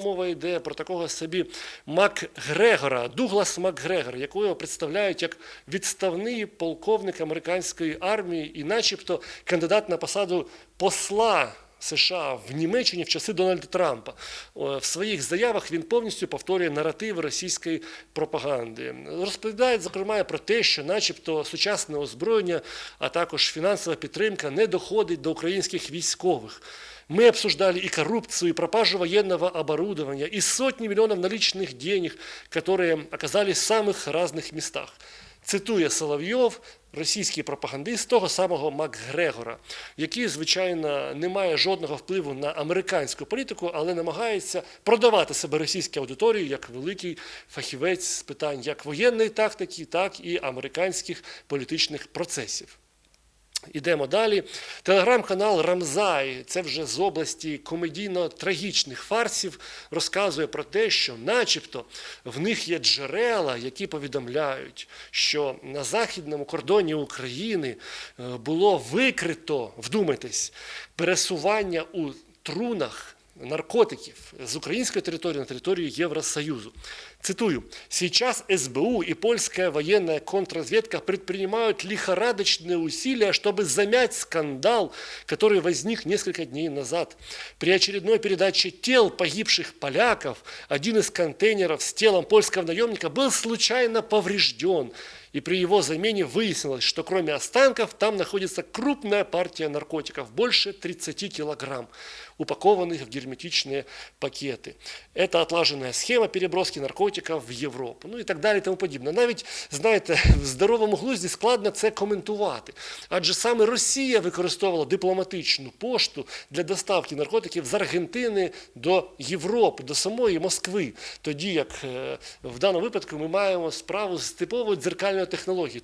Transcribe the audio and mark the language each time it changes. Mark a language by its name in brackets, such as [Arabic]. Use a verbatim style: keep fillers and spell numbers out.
[Ukrainian] Мова йде про такого собі МакГрегора, Дуглас МакГрегор, якого представляють як відставний полковник американської армії і начебто кандидат на посаду посла США в Німеччині в часи Дональда Трампа. О, в своїх заявах він повністю повторює наративи російської пропаганди. Розповідає, зокрема, про те, що начебто сучасне озброєння, а також фінансова підтримка не доходить до українських військових. [Russian] Мы обсуждали и коррупцию, и пропажу военного оборудования, и сотни миллионов наличных денег, которые оказались в самых разных местах. [Ukrainian] Цитує Соловйов, російський пропагандист, того самого МакГрегора, який, звичайно, не має жодного впливу на американську політику, але намагається продавати себе російській аудиторії як великий фахівець з питань як воєнної тактики, так і американських політичних процесів. Ідемо далі. Телеграм-канал «Рамзай», це вже з області комедійно-трагічних фарсів, розказує про те, що начебто в них є джерела, які повідомляють, що на західному кордоні України було викрито, вдумайтесь, пересування у трунах наркотиків з української території на територію Евросоюзу. Цитую. [Russian] «Сейчас СБУ и польская военная контрразведка предпринимают лихорадочные усилия, чтобы замять скандал, который возник несколько дней назад. При очередной передаче тел погибших поляков один из контейнеров с телом польского наемника был случайно поврежден». И при его замене выяснилось, что кроме останков там находится крупная партия наркотиков, больше тридцать килограмм, упакованных в герметичные пакеты. Это отлаженная схема переброски наркотиков в Європу. [Ukrainian] Ну і так далі, тому подібне. Навіть, знаєте, в здоровому глузді складно це коментувати. Адже саме Росія використовувала дипломатичну пошту для доставки наркотиків з Аргентини до Європи, до самої Москви. Тоді, як в даному випадку, ми маємо справу з типовою дзеркальною технології.